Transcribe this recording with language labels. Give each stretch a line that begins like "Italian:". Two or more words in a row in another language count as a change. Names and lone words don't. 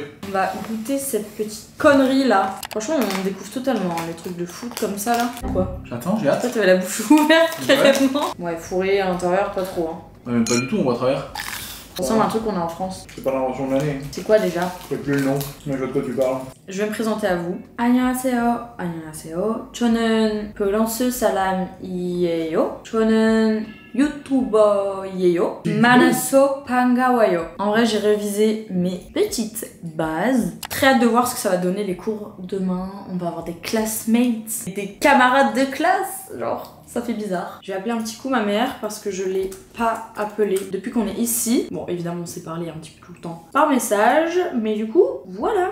French: On va goûter cette petite connerie là. Franchement, on découvre totalement hein, les trucs de foot comme ça là. Quoi? J'attends, j'ai hâte. Toi, t'avais la bouche ouverte carrément. Ouais, fourré à l'intérieur, pas trop. Hein. Ouais, même pas du tout, on voit à travers. Ça ressemble à un truc qu'on a en France. C'est pas l'invention de l'année. C'est quoi déjà? Je sais plus le nom, mais je vois de quoi tu parles. Je vais me présenter à vous.
Korean: 안녕하세요. 안녕하세요. 저는 프랑스 사람이에요. 저는 유튜버예요. 만나서 반가워요.
French: En vrai, j'ai révisé mes petites bases. Très hâte de voir ce que ça va donner les cours demain. On va avoir des classmates, des camarades de classe, genre. Ça fait bizarre. Je vais appeler un petit coup ma mère parce que je l'ai pas appelée depuis qu'on est ici. Bon, évidemment, on s'est parlé un petit peu tout le temps par message, mais du coup, voilà.